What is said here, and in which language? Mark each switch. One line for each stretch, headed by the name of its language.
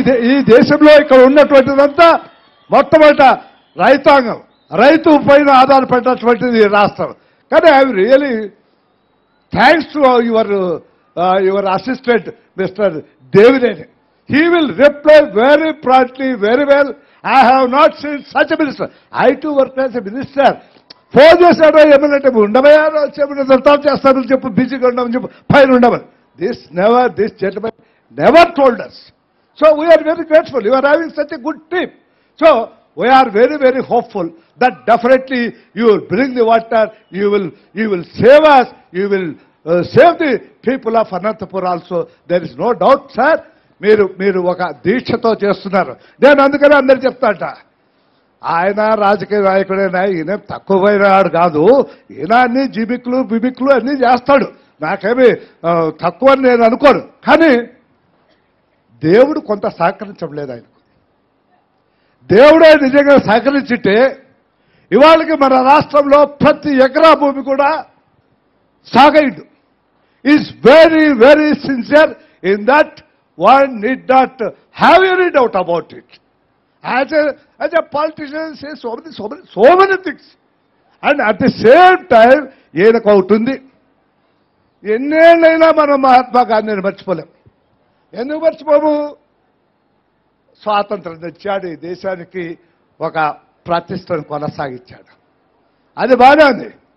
Telugu: ఈ దేశంలో ఇక్కడ ఉన్నటువంటిదంతా మొట్టమొదట రైతాంగం, రైతు పైన ఆధారపడినటువంటిది రాష్ట్రం.
English: కానీ I really thanks to your assistant mister Devineni. He will reply very promptly, very well. I have not seen such a minister. I too work as a minister.
Telugu: Phone చేశాడో ఏమనంటే ఉండమయ్యా తర్వాత చేస్తానని చెప్పు, బిజీగా ఉండమని చెప్పు, పైన ఉండమని.
English: This gentleman never told us. So we are very grateful. You are having such a good team. So we are very, very hopeful that definitely you will bring the water, you will save us, you will save the people of Anantapur also. There is no doubt, sir.
Telugu: మీరు ఒక దీక్షతో చేస్తున్నారు. నేను అందుకనే అందరు చెప్తాట, ఆయన రాజకీయ నాయకుడైనా ఈయన తక్కువైనాడు కాదు, ఈయన అన్ని బిమిక్లు అన్నీ చేస్తాడు. నాకేమి తక్కువ అని నేను అనుకోను. కానీ దేవుడు కొంత సహకరించడం లేదు ఆయనకు. దేవుడే నిజంగా సహకరించితే ఇవాళకి మన రాష్ట్రంలో ప్రతి ఎకరా భూమి కూడా సాగైండు.
English: Is very very sincere in that. One need not have any doubt about it. As a politician says so many things. And at the same time,
Telugu: ఏదొక ఒకటి ఉంది, ఎన్నేళ్ళైనా మనం మహాత్మా గాంధీని మర్చిపోలేం. ఎందుకు మర్చిపోము? స్వాతంత్రం తెచ్చాడు, ఈ దేశానికి ఒక ప్రతిష్టను కొనసాగించాడు. అది బాగానే ఉంది.